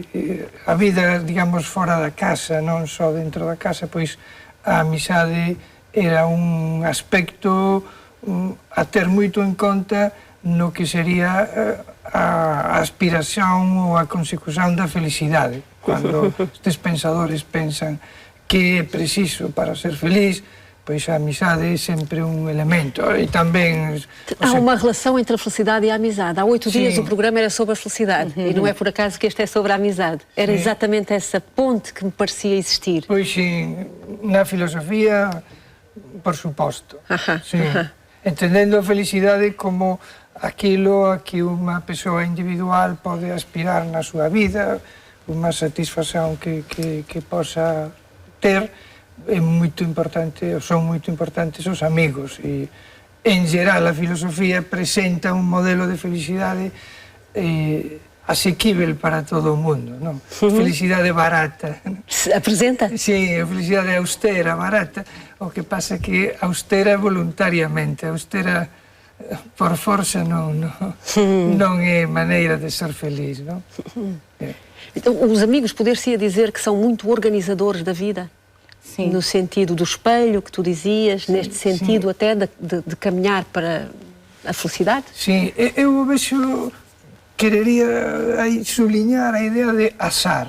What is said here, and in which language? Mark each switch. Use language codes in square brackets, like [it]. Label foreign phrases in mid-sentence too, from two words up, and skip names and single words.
[gl] A vida, digamos, fora da casa, non só dentro da casa, pois a amizade era un aspecto a ter moito en conta no que sería a aspiración ou a consecución da felicidade. Cando estes pensadores pensan que é preciso para ser feliz, pois a amizade é sempre un elemento. E tamén... [pt] Há uma relação entre a felicidade e a amizade. Há 8 dias o programa era sobre a felicidade e não é por acaso que este é sobre a amizade. Era exatamente essa ponte que me parecia existir. Pois sim, [gl] na filosofía, por suposto. Entendendo a felicidade como aquilo a que unha persoa individual pode aspirar na súa vida, unha satisfacción que posa ter. É moito importante, son moito importantes os amigos, e en geral a filosofía presenta un modelo de felicidade asequível para todo o mundo, non? Felicidade barata. [pt] Apresenta? [gl] Sí, a felicidade austera, barata, o que pasa que austera voluntariamente, austera por forza non é maneira de ser feliz, non? [pt] Os amigos, poder-se dizer que são muito organizadores da vida? Sim. No sentido do espelho que tu dizias, neste sentido até de caminhar para a felicidade? Sim, eu vejo, quereria aí sublinhar a ideia de azar.